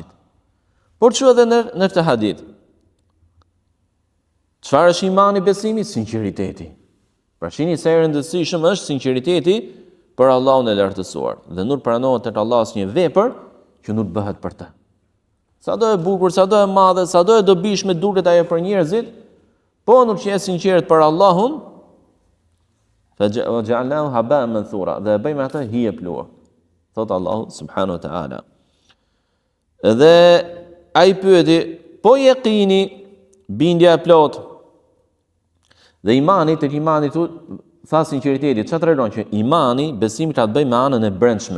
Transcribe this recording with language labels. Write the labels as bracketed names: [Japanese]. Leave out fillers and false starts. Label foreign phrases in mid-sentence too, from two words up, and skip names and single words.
[Albanian] Por çu edhe në këtë hadith. Çfarë është imani, besimi, sinqeriteti. Pra shihni se rëndësishëm është sinqeriteti për Allahun e lartësuar dhe nuk pranohet tek Allahu asnjë vepër që nuk bëhet për të. Sado e bukur, sado e madhe, sado e dobishme duket ajo për njerëzit, po nuk je sinqert për Allahun, [Arabic] فَجَعَلْنَاهُ هَبَاءً مَنْثُورًا [Albanian] dhe e bëjmë atë hije plua. Thot Allahu [Arabic] سبحانه وتعالى. [Albanian] Dhe ai pyeti, po yaqini, bindja e plot. Dhe imani, tek imani tu tha sinqeriteti, çfarë tregon që imani, besimi ka të bëjë me anën e brendshme.